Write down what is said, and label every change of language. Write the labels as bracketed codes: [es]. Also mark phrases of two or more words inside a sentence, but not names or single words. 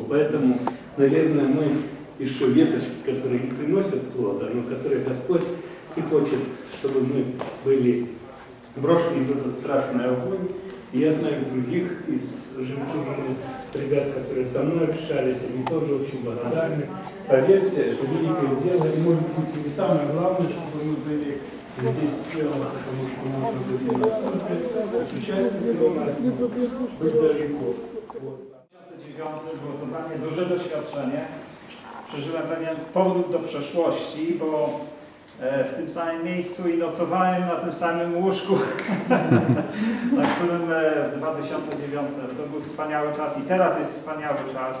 [ru] Поэтому, наверное, мы еще веточки, которые не приносят плода, но которые Господь и хочет, чтобы мы были брошены в этот страшный огонь И я знаю других из «Жемчужины», ребят, которые со мной общались, они тоже очень благодарны. Поверьте, это великое дело, и может быть и самое главное, чтобы мы были здесь целым, потому что можно быть настолько участником, быть далеко. Вот. [pl] 2009 było to dla mnie duże doświadczenie. Przeżyłem pewien powrót do przeszłości, bo w tym samym miejscu i nocowałem na tym samym łóżku, na którym w 2009 to był wspaniały czas i teraz jest wspaniały czas.